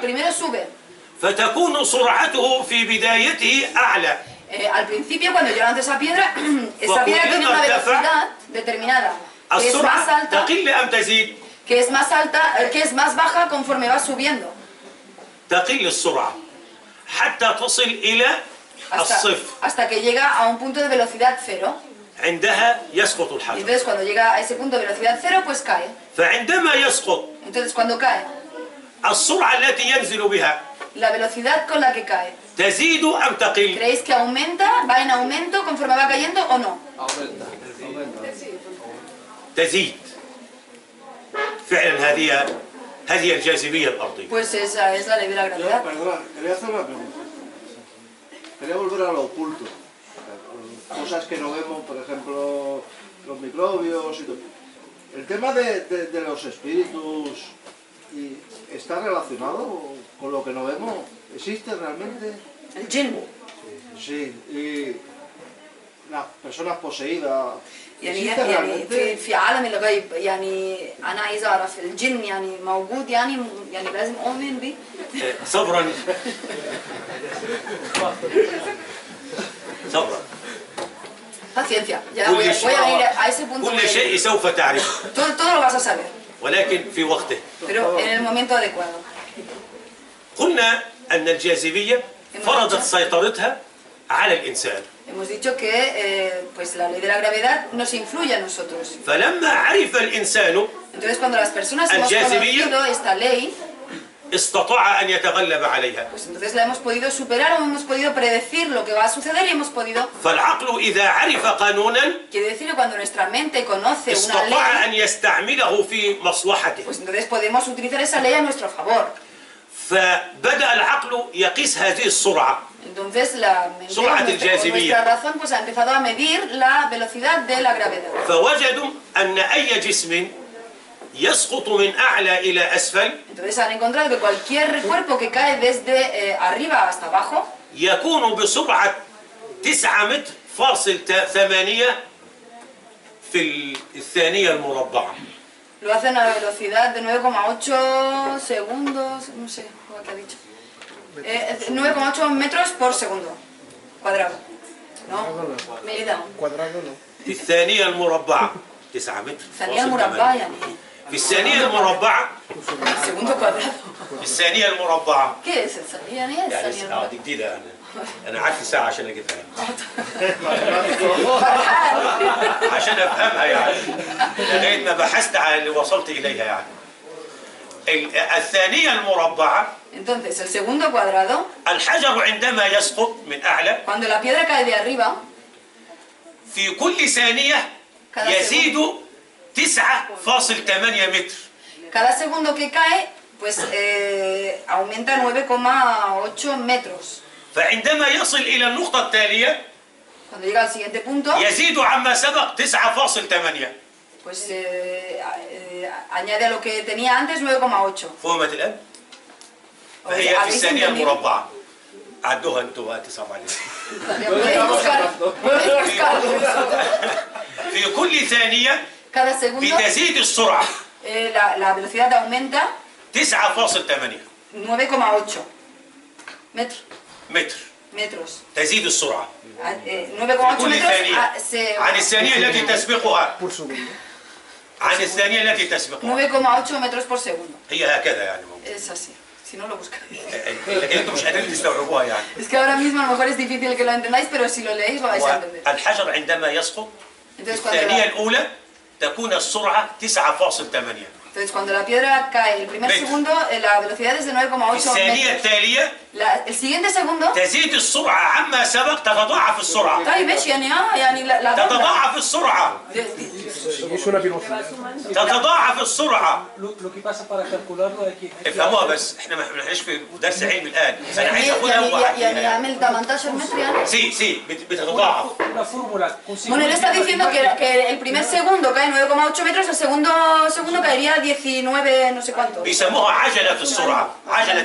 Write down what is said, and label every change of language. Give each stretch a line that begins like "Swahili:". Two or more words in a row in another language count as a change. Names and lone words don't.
Spanish: primero sube.
Arabic: فتكون سرعته في بدايته أعلى.
Spanish: Al principio, cuando yo lanzo esa piedra tiene una velocidad determinada, que es más
Arabic: السرعة
Spanish: alta,
Arabic: تقل أم تزيد؟
Spanish: que es más baja conforme va subiendo.
Arabic: تقل السرعة حتى تصل إلى الصفر،
Spanish: Hasta que llega a un punto de velocidad cero.
Arabic: عندها يسقط
Spanish: Y
Arabic: الحجر.
Spanish: entonces cuando llega a ese punto de velocidad cero, pues cae.
Arabic: فعندما يسقط
Spanish: Entonces cuando cae,
Arabic: السرعة التي ينزل بها
Spanish: la velocidad con la que cae,
Arabic: تزيد أم تقل؟
Spanish: ¿creéis que aumenta, va en aumento conforme va cayendo o no?
Arabic: تزيد. فعلا هذه الجاذبية الأرضية.
Spanish: Pues esa es la ley de la gravedad. Perdona, quería hacer una pregunta. Quería volver a lo oculto. Cosas que no vemos, por ejemplo, los microbios y todo. El tema de los espíritus está relacionado con lo que no vemos. ¿Existe realmente? El jinn. Sí. Y las personas poseídas.
Arabic: يعني
Spanish: ¿Existe
Arabic: يعني
Spanish: realmente?
Arabic: في عالم الغيب يعني أنا عايزة أعرف الجن يعني موجود يعني لازم أؤمن به. صبرا صبرا.
Spanish: Paciencia. Ya voy a ir a ese punto.
Arabic: كل شيء سوف تعرف،
Spanish: Todo lo vas a saber,
Arabic: ولكن في وقته.
Spanish: pero en el momento adecuado.
Arabic: قلنا أن الجاذبية فرضت سيطرتها على الإنسان،
Spanish: Hemos dicho que pues la ley de la gravedad nos influye a nosotros.
Arabic: فلما عرف الإنسان
Spanish: Entonces cuando las personas hemos
Arabic: الجاذبية
Spanish: conocido esta ley,
Arabic: استطاع أن يتغلب عليها.
Spanish: pues entonces la hemos podido superar o hemos podido predecir lo que va a suceder y hemos podido...
Arabic: فالعقل إذا عرف قانونا
Spanish: Quiere decir que cuando nuestra mente conoce una
Arabic: استطاع
Spanish: ley,
Arabic: أن يستعمله في مصلحته،
Spanish: pues entonces podemos utilizar esa ley a nuestro favor.
Arabic: فبدأ العقل يقيس هذه السرعة.
Spanish: Entonces la mente,
Arabic: سرعة
Spanish: con
Arabic: الجاذبية.
Spanish: nuestra razón, pues ha empezado a medir la velocidad de la gravedad.
Arabic: فوجدوا أن أي جسم يسقط من أعلى إلى أسفل
Spanish: Entonces han encontrado que cualquier cuerpo que cae desde arriba hasta abajo
Arabic: يكون بسرعة 9 متر فاصل 8 في الثانية المربعة.
Spanish: lo hace a una velocidad de 9,8 segundos, no sé, ¿qué ha dicho? 9,8 metros por segundo cuadrado. ¿No? Medida. Cuadrado no.
Arabic: في الثانية المربعة 9 متر ثانية فاصل مربعة 8. يعني في الثانية المربعة
Spanish: segundo cuadrado.
Arabic: في الثانية المربعة
Spanish: ¿Qué es el
Arabic: ثانية؟ يعني ايه يعني الثانية؟ دي جديدة. أنا قعدت ساعة عشان أجيبها فرحان. عشان أفهمها يعني، لغاية ما بحثت على اللي وصلت إليها يعني. الثانية المربعة
Spanish: Entonces, el segundo cuadrado,
Arabic: الحجر عندما يسقط من أعلى
Spanish: cuando la piedra cae de arriba,
Arabic: في كل ثانية يزيد 9.8 متر.
Spanish: cada segundo que cae, pues aumenta 9,8 metros.
Arabic: فعندما يصل إلى النقطة التالية
Spanish: Cuando llega al siguiente punto,
Arabic: يزيد عما سبق 9.8.
Spanish: pues añade a lo que tenía antes 9,8.
Arabic: فهمت الآن؟
Spanish: O
Arabic: فهي
Spanish: sea,
Arabic: في
Spanish: ¿habéis
Arabic: الثانية
Spanish: entendido?
Arabic: المربعة. عدوها انتوا بقى 9 عليكم.
Spanish: Podéis buscarlo.
Arabic: في كل ثانية
Spanish: Cada segundo
Arabic: بتزيد السرعة
Spanish: la velocidad aumenta
Arabic: 9.8
Spanish: 9,8
Arabic: متر.
Spanish: metros.
Arabic: تزيد السرعة
Spanish: 9,8
Arabic: كل
Spanish: metros
Arabic: ثانية عن الثانية التي تسبقها.
Spanish: Por segundo.
Arabic: عن الثانية التي تسبقها.
Spanish: 9,8 metros por segundo.
Arabic: هي هكذا يعني ممكن.
Spanish: Es así. Si no lo buscáis.
Arabic: لكن انتم مش قادرين تستوعبوها يعني.
Spanish: Es que ahora mismo a lo mejor es difícil que lo entendáis, pero si lo leéis lo vais a entender.
Arabic: الحجر عندما يسقط في
Spanish: Entonces cuando,
Arabic: الثانية الأولى تكون السرعة 9.8.
Spanish: Entonces, cuando la piedra cae el primer ¿Ves? segundo, la velocidad es de 9,8
Arabic: الثانية
Spanish: metros.
Arabic: التالية
Spanish: El siguiente segundo,
Arabic: تزيد السرعة عما سبق، تتضاعف السرعة. طيب ايش يعني يعني
Spanish: la dobla.
Arabic: تتضاعف السرعة.
Spanish: Es una velocidad.
Arabic: تتضاعف السرعة.
Spanish: Lo que pasa para calcularlo hay que...
Arabic: افهموها بس، احنا ما احناش في درس علمي الآن، بس أنا عايز يعني أقولها يعني وأحكيها. يعمل 18 متر يعني. سي بتتضاعف.
Spanish: Una fórmula. Bueno, él está diciendo que el primer segundo cae 9,8 metros, el segundo caería 19 no sé cuánto.
Arabic: بيسموها عجلة السرعة، عجلة